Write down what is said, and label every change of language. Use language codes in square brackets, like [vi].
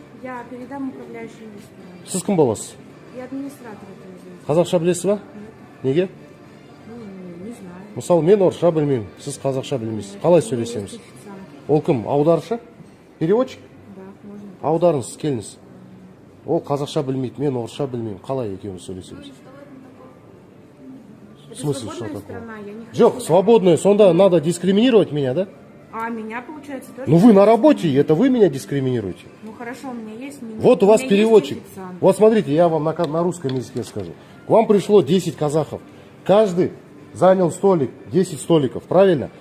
[ru] Я передам управляющему ресторан. [kk] Сіз кім боласыз? [ru] Я администратор этого заведения. [kk] Қазақша білесіз ба? Неге? [ru] Не знаю. [kk] Мысалы, мен орысша білмеймін, сіз қазақша білмейсіз. Қалай сөйлесеміз? Ол кім? Аударшы? Переводчик? [ru] Да, можно. [kk] Аударыңыз, келіңіз. Ол қазақша білмейді, мен орысша білмеймін. Қалай екеуміз сөйлесеміз? [ru] В смысле, что такое? Жоқ, свободная, сонда надо дискриминировать меня, да? А меня, получается, тоже? Ну вы на работе, это вы меня дискриминируете. Ну хорошо, у меня есть... Вот у вас переводчик. Вот смотрите, я вам на русском языке скажу. К вам пришло 10 казахов. Каждый занял столик, 10 столиков, правильно?